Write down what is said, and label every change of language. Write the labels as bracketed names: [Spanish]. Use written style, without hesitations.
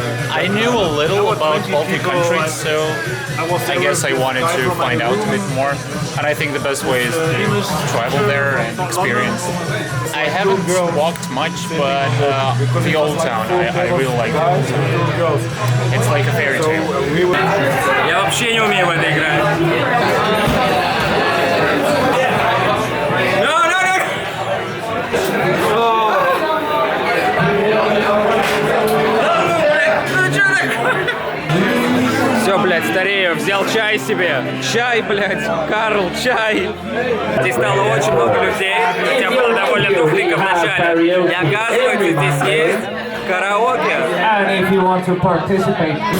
[English] I knew a little about Baltic countries, so I guess I wanted to find out a bit more. And I think the best way is to travel there and experience. I haven't walked much, but the old town, I really like the old town. It's like a fairy tale. [Russian] Я вообще не умею в это играть. Все, блядь, старею, взял чай себе. Чай, блядь, Карл, чай. Здесь стало очень много людей, хотя было довольно тухленько в начале. И оказывается, здесь есть караоке. [English] And if you want to participate.